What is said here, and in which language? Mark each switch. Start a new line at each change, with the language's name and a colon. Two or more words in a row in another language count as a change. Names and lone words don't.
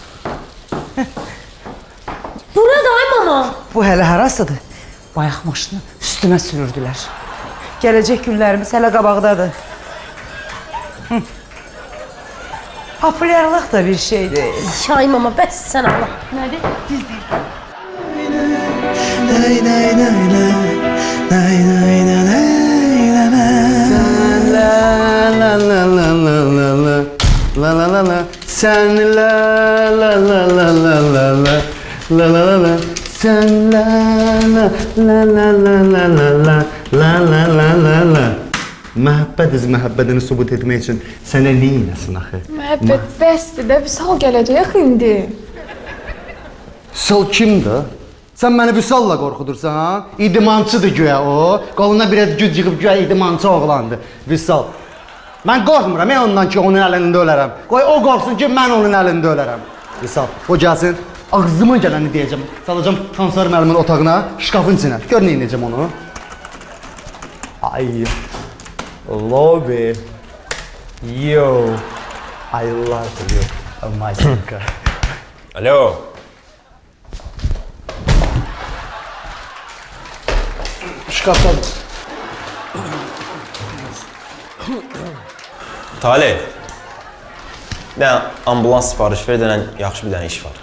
Azerbaijani: Bu nə day mama? Bu hələ harasıdır? Bayaq maşını üstümə sürürdülər. Gələcək günlərimiz hələ qabaqdadır. Populyarlıq da bir şeydir. Ay mama, bəssən Allah. Nədir? Sen la la la la la la la la la la la sen la la la la la la la la la la la la la Məhəbbətiz məhəbbətini sübut etmək üçün sənə neyinəsin axı? Məhəbbət bəsdir də, Vüsal gələcək indi. Vüsal kimdir? Sən məni Vüsalla qorxudursan? İdmançıdır güya o. Qoluna biraz güc yığıb güya idmançı oğlandır. Vüsal. Mən qorxmuram ondan ki, onun əlində ölərəm. Qoy o qorxsun ki, mən onun əlində ölərəm. Vüsal, o gəlsin, ağzıma gələni deyəcəm. Salacam Tansar müəllimin otağına, şkafın içinə. Gör neyinəcəm onu. Ay, lobby.
English: Yo, I love you. Oh my God.
Azerbaijani: Alo. Şkafdadır. Talih. Bir dənə ambulans sifariş ver, denən yaxşı bir dənə iş var.